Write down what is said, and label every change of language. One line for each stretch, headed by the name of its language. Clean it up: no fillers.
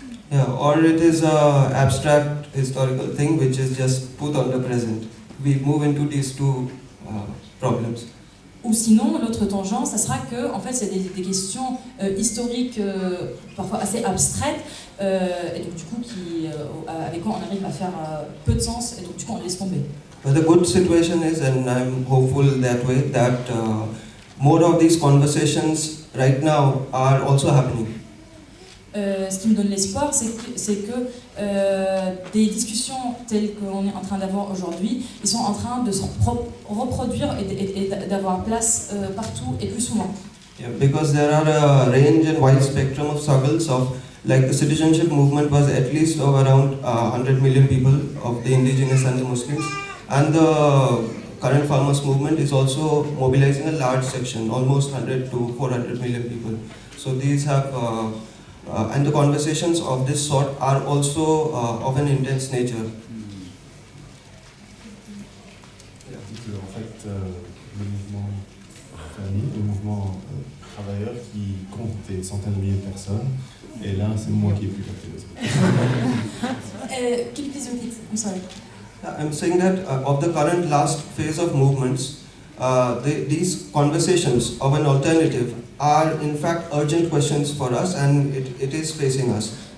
English: Yeah, or it is a abstract historical thing which is just put on the present. We move into these two problems.
French: Ou sinon, l'autre tangent, ça sera que, en fait, c'est des questions historiques, parfois assez abstraites, et donc du coup, avec quoi on arrive à faire peu de sens, et donc du coup, on laisse tomber.
English: But the good situation is, and I'm hopeful that way, that more of these conversations right now are also happening.
French: Ce qui me donne l'espoir, c'est que des discussions telles qu'on est en train d'avoir aujourd'hui, ils sont en train de se reproduire et d'avoir place partout et plus souvent.
English: Yeah, because there are a range and wide spectrum of struggles of like the citizenship movement was at least of around 100 million people of the indigenous and the Muslims, and the current farmers movement is also mobilizing a large section, almost 100 to 400 million people. So these have, and the conversations of this sort are also of an intense nature.
French: En fait, le mouvement famille, le mouvement travailleur qui compte des centaines de milliers de personnes, et là c'est moi qui ai plus capté.
English: Can you please repeat? I'm sorry. I'm saying that of the current last phase of movements, these conversations of an alternative are in fact urgent questions for us, and it is facing us.